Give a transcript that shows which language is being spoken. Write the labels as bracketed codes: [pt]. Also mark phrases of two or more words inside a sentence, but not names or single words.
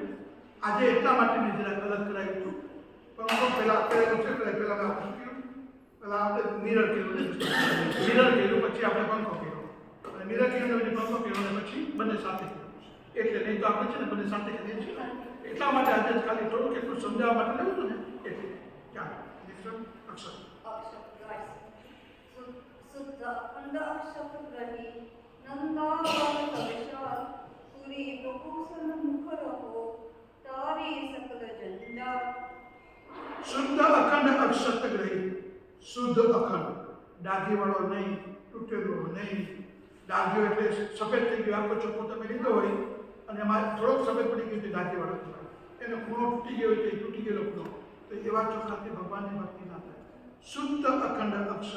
[gu] આજે એટલા માટે મેં જરાક અલગ કરાવ્યું હતું. પંખો પહેલા પહેલાં આપણે મિરર કર્યું, પછી આપણે પંખો કર્યો, અને મિરર કર્યો પછી પંખો કર્યો, અને પછી બંને સાથે કર્યો. એટલે નહીં તો આપણે છે ને બધે સાથે કરીએ છીએ એટલા માટે આજે ખાલી થોડુંક એટલું સમજાવવા માટે લેવું હતું ને એટલે ચાલો અક્ષર શુદ્ધ અખંડ અક્ષત ગ્રહી નંદાવન વિશાલ પૂરી પ્રભૂષણ મુખ રહો તારી સકલ જંજાલ શુદ્ધ અખંડ અક્ષત ગ્રહી શુદ્ધ અખંડ ડાઘીવાળો નહીં તૂટેલો નહીં ડાઘ્યો એટલે સફેદ થઈ ગયો આખો ચોખ્ખો તમે લીધો હોય અને એમાં થોડોક સફેદ પડી ગયો તો ડાઘીવાળો કહેવાય એનો ખૂણો તૂટી ગયો હોય તો તૂટી ગયેલો ખૂણો તો એવા ચોખ્ખાથી ભગવાનની ભક્તિ ના થાય શુદ્ધ અખંડ અક્ષત